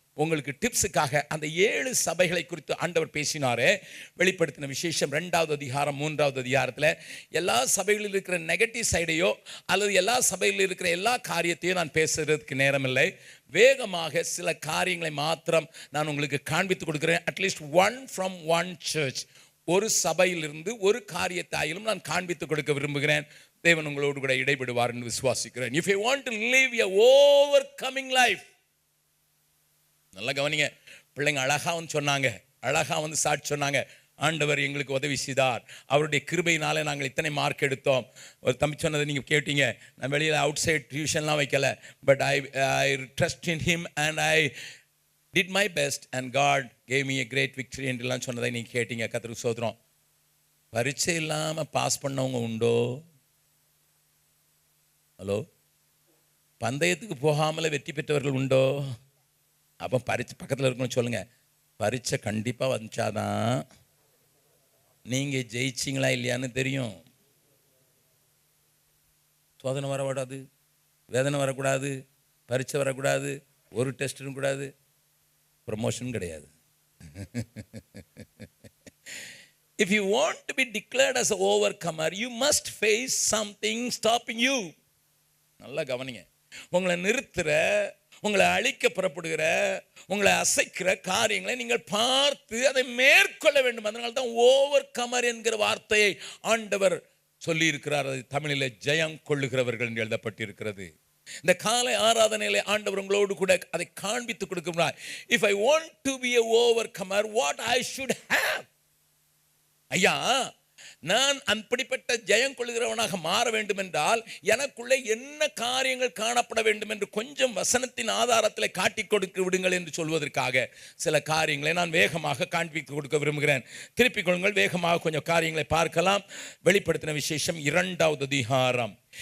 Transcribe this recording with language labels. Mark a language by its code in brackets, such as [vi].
[ta] உங்களுக்கு டிப்ஸுக்காக அந்த 7 சபைகளை குறித்து ஆண்டவர் பேசினாரே, வெளிப்படுத்தின விசேஷம் 2வது அதிகாரம் 3வது அதிகாரத்தில் எல்லா சபைகளில் இருக்கிற நெகட்டிவ் சைடையோ அல்லது எல்லா சபைகளில் இருக்கிற எல்லா காரியத்தையும் நான் பேசுறதுக்கு நேரமில்லை. வேகமாக சில காரியங்களை மாத்திரம் நான் உங்களுக்கு காண்பித்து கொடுக்கிறேன். [en] at least one from one church, [ta] ஒரு சபையிலிருந்து ஒரு காரியத்தாயிலும் நான் காண்பித்து கொடுக்க விரும்புகிறேன். தேவன் உங்களோடு கூட இடைபடுவார் என்று விசுவாசிக்கிறேன். [en] If you want to live a overcoming life, [ta] நல்லா கவனிங்க. பிள்ளைங்க அழகா வந்து சொன்னாங்க, அழகா வந்து சாட்சி சொன்னாங்க, ஆண்டவர் எங்களுக்கு உதவி செய்தார், அவருடைய கிருபையினால நாங்கள் இத்தனை மார்க் எடுத்தோம். ஒரு தம்பி சொன்னதை நீங்கள் கேட்டீங்க, நான் வெளியில் அவுட் சைட் டியூஷன்லாம் வைக்கல, [en] but I trust in him and I did my best and God gave me a great victory [ta] என்றெல்லாம் சொன்னதை நீங்கள் கேட்டீங்க. கர்த்தருக்கு ஸ்தோத்திரம். பரீட்சை இல்லாமல் பாஸ் பண்ணவங்க உண்டோ? ஹலோ, பந்தயத்துக்கு போகாமலே வெற்றி பெற்றவர்கள் உண்டோ? அப்போ பரீட்சை பக்கத்தில் இருக்கணும்னு சொல்லுங்க, பரீட்சை கண்டிப்பாக வந்துச்சாதான் நீங்கள் ஜெயிச்சிங்களா இல்லையான்னு தெரியும். சோதனை வரக்கூடாது, வேதனை வரக்கூடாது, பரீட்சை வரக்கூடாது, ஒரு டெஸ்ட்டும் கூடாது, ப்ரமோஷன் கிடையாது. [en] If you want to be declared as an overcomer, you must face something stopping you. [ta] நல்லா கவனிங்க. உங்களை நிறுத்துற, உங்களை அழிக்க புறப்படுகிற, உங்களை அசைக்கிற காரியங்களை நீங்கள் பார்த்து அதை மேற்கொள்ள வேண்டும். அதனால தான் ஓவர் கமர் என்கிற வார்த்தையை ஆண்டவர் சொல்லி இருக்கிறார். அது தமிழில் ஜெயம் கொள்ளுகிறவர்கள் என்று எழுதப்பட்டிருக்கிறது. இந்த காலை ஆராதனையிலே ஆண்டவர் உங்களோடு கூட அதை காண்பித்து கொடுக்கிறார். [en] If I want to be a overcomer, what I should have? [ta] ஐயா, நான் அப்படிப்பட்ட ஜெயம் கொள்கிறவனாக மாற வேண்டும் என்றால் எனக்குள்ளே என்ன காரியங்கள் காணப்பட வேண்டும் என்று கொஞ்சம் வசனத்தின் ஆதாரத்தில் காட்டி கொடுக்க விடுங்கள் என்று சொல்வதற்காக சில காரியங்களை நான் வேகமாக காண்பித்து கொடுக்க விரும்புகிறேன். திருப்பிக் கொள்ளுங்கள், வேகமாக கொஞ்சம் காரியங்களை பார்க்கலாம். வெளிப்படுத்தின விசேஷம் 2வது அதிகாரம்.